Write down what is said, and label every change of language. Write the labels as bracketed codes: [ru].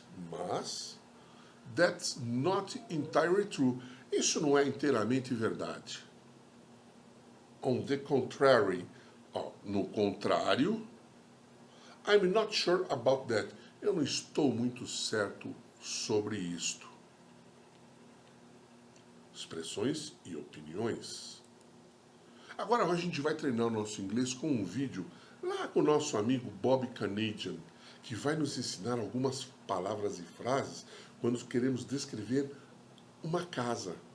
[en] Mas, that's not entirely true. [pt] Isso não é inteiramente verdade. [en] On the contrary, [pt] no contrário, [en] I'm not sure about that. [pt] Eu não estou muito certo sobre isto. Expressões e opiniões. Agora a gente vai treinar o nosso inglês com um vídeo lá com o nosso amigo Bob Canadian, que vai nos ensinar algumas palavras e frases quando queremos descrever uma casa.